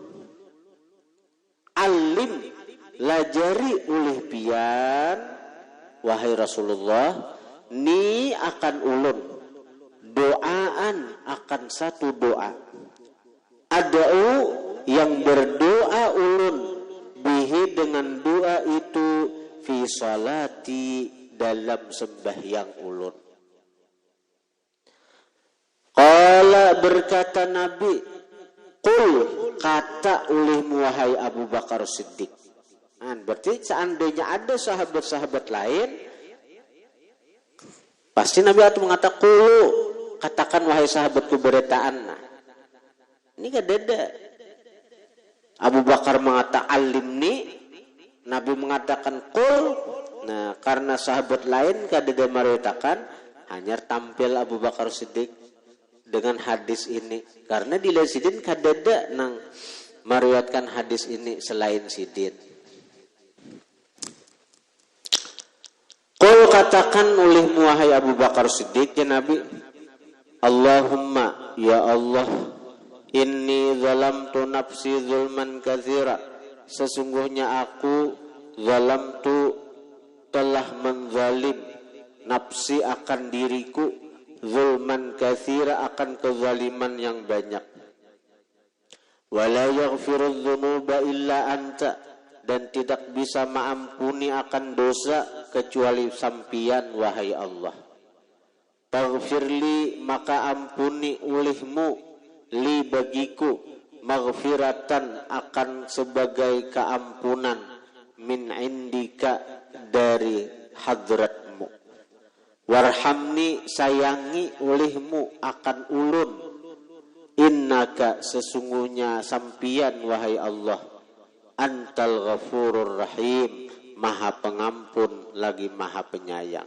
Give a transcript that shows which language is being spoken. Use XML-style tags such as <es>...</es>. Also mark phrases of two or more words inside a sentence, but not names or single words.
<bjn>Alim, lajari ulih pian wahai Rasulullah, ni akan ulun, doaan akan satu doa, ada'u yang berdoa ulun, bihi dengan doa itu,</bjn> <ar>fi salati</ar> <bjn>dalam sembahyang ulun.</bjn> <ar>Qala,</ar> <bjn>berkata Nabi, qul, kata ulihmu wahai Abu Bakar Siddiq.</bjn> <id>Berarti seandainya ada sahabat-sahabat lain, pasti Nabi akan mengatakan qulu, katakan wahai sahabatku beretaan. Nah, ini gak ada. Abu Bakar mengatakan alimni, Nabi mengatakan qul. Nah, karena sahabat lain kadeda meriwayatkan, hanya tampil Abu Bakar Siddiq dengan hadis ini.</id> <bjn>Karena di sidin kadeda nang meriwayatkan hadis ini selain Sidin.</bjn> <id>Qul katakan oleh wahai Abu Bakar Siddiq ya Nabi,</id> <ar>Allahumma ya Allah, inni zalamtu nafsi zulman katsira,</ar> <id>sesungguhnya aku zalamtu telah menzalim nafsi akan diriku,</id> <ar>zulman katsira</ar> <id>akan kezaliman yang banyak.</id> <ar>Wala yaghfirudz dzunuba illa anta,</ar> <id>dan tidak bisa mengampuni akan dosa kecuali sampian wahai Allah. Taghfirli, maka ampuni olehmu, li bagiku, maghfiratan akan sebagai keampunan,</id> <ar>min indika</ar> <id>dari hadratmu. Warhamni, sayangi olehmu akan ulun, innaka sesungguhnya sampian wahai Allah,</id> <ar>antal ghafurur rahim,</ar> <id>maha pengampun lagi maha penyayang.</id>